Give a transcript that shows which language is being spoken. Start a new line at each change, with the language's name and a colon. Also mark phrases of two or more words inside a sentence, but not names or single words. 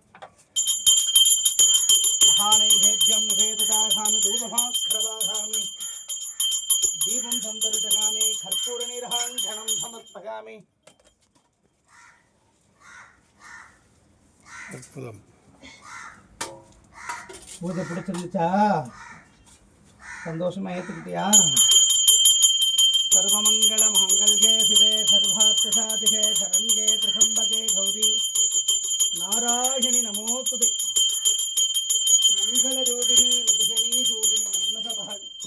Sanskrit: महानैवेद्यं निवेदयामि धूपभास्करवाहामि दीपं सन्दर्शयामि कर्पूरनिर्हाञ्जनं समर्पयामि.
Tamil: அற்புதம். பூஜை பிடிச்சிருந்துச்சா? சந்தோஷமா ஏத்துக்கிட்டியா?
Sanskrit: सर्वमंगल मांगल्ये शिवे सर्वार्थ साधिके शरण्ये त्र्यंबके गौरी नारायणी नमोस्तुते मंगल रूपिणी मध्यनी शूलिनी मन्नतपहाड़ी.